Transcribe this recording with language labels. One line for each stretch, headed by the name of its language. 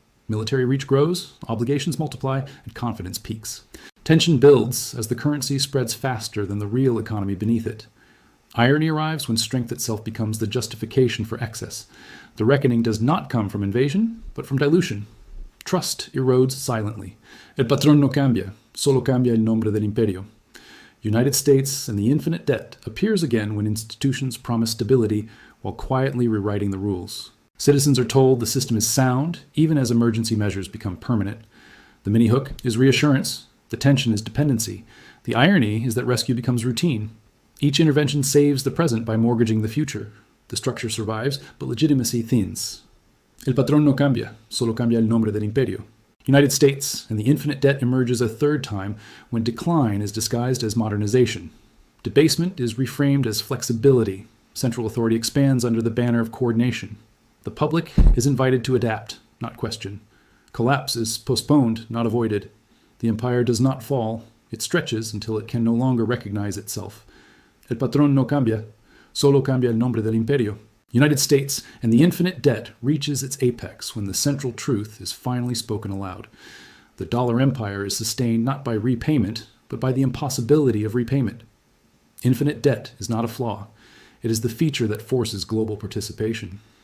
English: Military reach grows, obligations multiply, and confidence peaks. Tension builds as the currency spreads faster than the real economy beneath it. Irony arrives when strength itself becomes the justification for excess. The reckoning does not come from invasion, but from dilution. Trust erodes silently.
Spanish: El patrón no cambia, solo cambia el nombre del imperio.
English: United States and the infinite debt appears again when institutions promise stability while quietly rewriting the rules. Citizens are told the system is sound, even as emergency measures become permanent. The mini-hook is reassurance. The tension is dependency. The irony is that rescue becomes routine. Each intervention saves the present by mortgaging the future. The structure survives, but legitimacy thins.
Spanish: El patrón no cambia, solo cambia el nombre del imperio.
English: United States and the infinite debt emerges a third time when decline is disguised as modernization. Debasement is reframed as flexibility. Central authority expands under the banner of coordination. The public is invited to adapt. not question. Collapse is postponed, not avoided. The empire does not fall. It stretches until it can no longer recognize itself.
Spanish: El patrón no cambia, solo cambia el nombre del imperio.
English: United States and the infinite debt reaches its apex when the central truth is finally spoken aloud. The dollar empire is sustained not by repayment, but by the impossibility of repayment. Infinite debt is not a flaw. It is the feature that forces global participation.